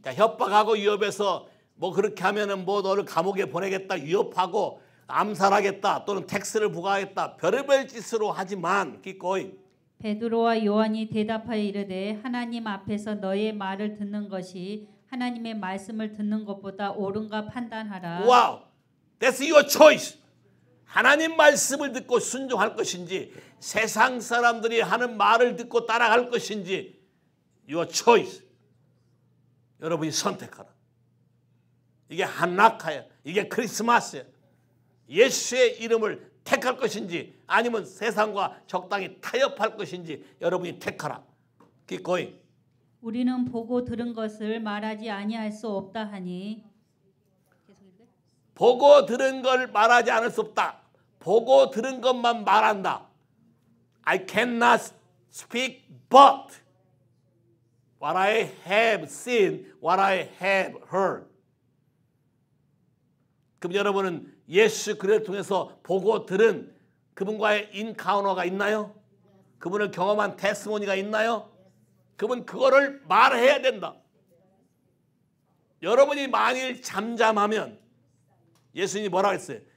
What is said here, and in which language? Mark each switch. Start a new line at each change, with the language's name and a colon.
Korean: 자, 협박하고 위협해서 뭐 그렇게 하면은 뭐 너를 감옥에 보내겠다 위협하고 암살하겠다 또는 텍스를 부과하겠다 별의별 짓으로 하지만
English: keep going.
Korean: 베드로와 요한이 대답하여 이르되 하나님 앞에서 너의 말을 듣는 것이 하나님의 말씀을 듣는 것보다 옳은가 판단하라.
English: 와우, that's your choice.
Korean: 하나님 말씀을 듣고 순종할 것인지 세상 사람들이 하는 말을 듣고 따라갈 것인지
English: your choice.
Korean: 여러분이 선택하라. 이게 한낙하야. 이게 크리스마스야. 예수의 이름을 택할 것인지 아니면 세상과 적당히 타협할 것인지 여러분이 택하라.
English: Keep going.
Korean: 우리는 보고 들은 것을 말하지 아니할 수 없다 하니. 보고 들은 걸 말하지 않을 수 없다. 보고 들은 것만 말한다.
English: I cannot speak but what I have seen, what I have heard.
Korean: 그럼 여러분은 예수 그리스도를 통해서 보고 들은 그분과의 인카우너가 있나요? 그분을 경험한 테스모니가 있나요? 그분 그거를 말해야 된다. 여러분이 만일 잠잠하면 예수님이 뭐라고 했어요?